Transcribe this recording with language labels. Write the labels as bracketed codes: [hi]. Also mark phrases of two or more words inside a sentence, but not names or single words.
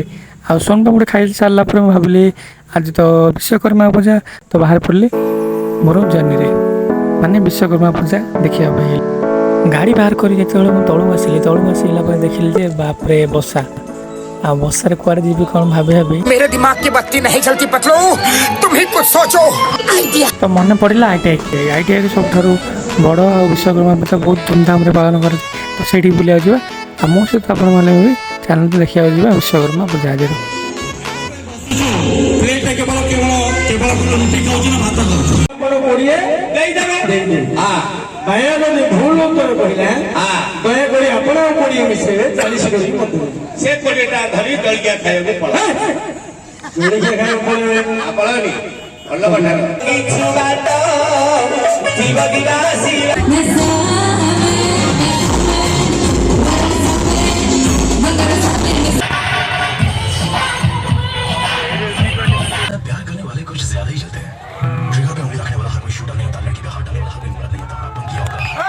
[or] ଆଉ ସୋନପାମ୍ପୁଡ଼ି ଖାଇ ସାରିଲା ପରେ ମୁଁ ଭାବିଲି ଆଜି ତ ବିଶ୍ୱକର୍ମା ପୂଜା, ତ ବାହାରି ପଡ଼ିଲି ମୋର ଜର୍ଣ୍ଣିରେ ମାନେ ବିଶ୍ୱକର୍ମା ପୂଜା ଦେଖିବା ପାଇଁ। ଗାଡ଼ି ବାହାର କରି ଯେତେବେଳେ ମୁଁ ତଳକୁ ଆସିଲା ପରେ ଦେଖିଲି ଯେ ବାପରେ ବର୍ଷା। ଆଉ ବର୍ଷାରେ କୁଆଡ଼େ ଯିବି କ'ଣ ଭାବି [hi] मेरे दिमाग की बत्ती नहीं चलती पतलू, तुम ही कुछ सोचो। [or] ତ ମନେ ପଡ଼ିଲା ଆଇଟିଆଇରେ ସବୁଠାରୁ ବଡ଼ ଆଉ ବିଶ୍ୱକର୍ମା ପୂଜା ବହୁତ ଧୁମଧାମରେ ପାଳନ କରାଯାଏ। ତ ସେଇଠିକି ବୁଲିବାକୁ ଯିବା ଆଉ ମୋ ସହିତ ଆପଣମାନେ ବି ଚ୍ୟାନେଲରେ ଦେଖିବାକୁ ଯିବା ବିଶ୍ୱକର୍ମା ପୂଜା ଆଜିର। ଭୁଲ ଉତ୍ତର କହିଲା ଦୟାକରି ଆପଣଙ୍କ କୋଡ଼ିଏ ମିଶେଇବେ 40 କରି ସେ 20ଟା ଧରି ଜଳଖିଆ ଖାଇବାକୁ ପଳା ଜଳଖିଆ ଖାଇବାକୁ ପଳେଇବେ ପଳାନି ଭଲ କଥାର କିଛି ବାଟ ଜୀବ ଦିବାସୀ [hi] प्यार करने वाले कुछ ज्यादा ही चलते हैं। ट्रिगर पे उंगली रखने वाला हर कोई शूटर नहीं होता, लड़की पे हाथ डालने वाला हर कोई मर्द नहीं होता। तुम किया होगा